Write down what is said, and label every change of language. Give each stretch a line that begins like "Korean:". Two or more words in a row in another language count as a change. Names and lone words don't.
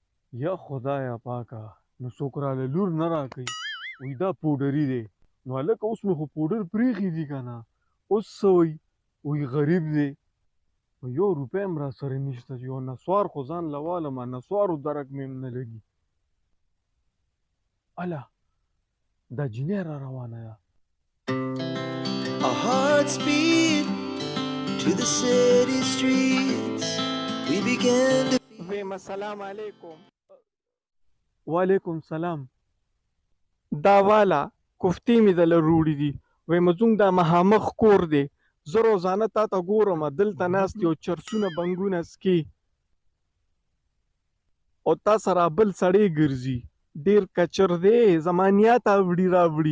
Pashto: یا خدایا پاکه نو څوک راله لور نه راکوي وایي دا پوډري دی نو هلکه اوس مې خو پوډر پرېښي دي که نه اوس څه وایي وایي غریب دی یو روپۍ هم راسره نشته چې یو نسوار خو ځان له والمه نسوارو درک مې هم نه لګي اله دا جینۍ را روانه ده
English: Our hearts beat to the city streets. We began to
Arabic: ویم السلام علیکم وعلیکم سلام
Pashto: دا والا کوفتې مې دله روړي دي ویم زموږ دا مخامخ کور دی زه روزانه تا ته ګورم دلته ناست یو چرسونه بنګونه څکي او تا سره بل سړی ګرځي ډېر کچر دی زما نیات اوړي راوړي